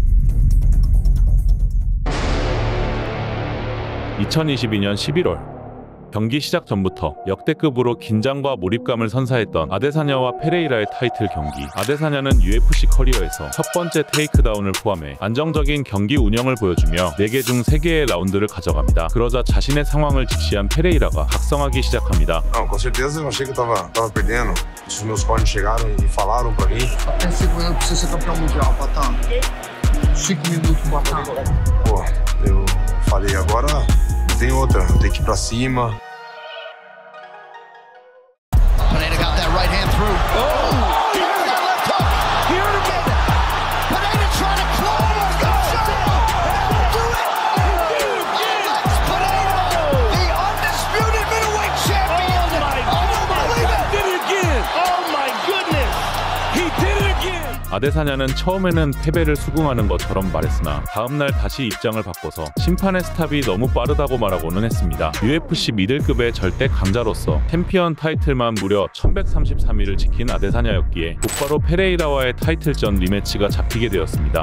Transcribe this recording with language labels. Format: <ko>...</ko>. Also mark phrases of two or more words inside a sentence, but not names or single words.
<ko>2022년 11월 경기 시작 전부터 역대급으로 긴장과 몰입감을 선사했던 아데사냐와 페레이라의 타이틀 경기. 아데사냐는 UFC 커리어에서 첫 번째 테이크다운을 포함해 안정적인 경기 운영을 보여주며 4개 중 3개의 라운드를 가져갑니다. 그러자 자신의 상황을 직시한 페레이라가 각성하기 시작합니다.</ko> <pt>Com certeza eu achei que eu tava perdendo. Os meus cornes chegaram e falaram pra mim. Tem 5 minutos pra você ser campeão mundial, Patan. 5 minutos, Patan. Pô, eu falei agora não tem outra, eu tenho que ir pra cima.</pt> <en>Pineda got that right hand through. Oh! He got left hook. Here it again. Pineda trying to close. Shut it up. Do it. Alex Pineda, the undisputed middleweight champion. Oh my God. He did it again. Oh my goodness. He did it again.</en> <ko>아데사냐는 처음에는 패배를 수긍하는 것처럼 말했으나 다음날 다시 입장을 바꿔서 심판의 스탑이 너무 빠르다고 말하고는 했습니다. UFC 미들급의 절대 강자로서 챔피언 타이틀만 무려 1133일을 지킨 아데사냐였기에 곧바로 페레이라와의 타이틀전 리매치가 잡히게 되었습니다.</ko>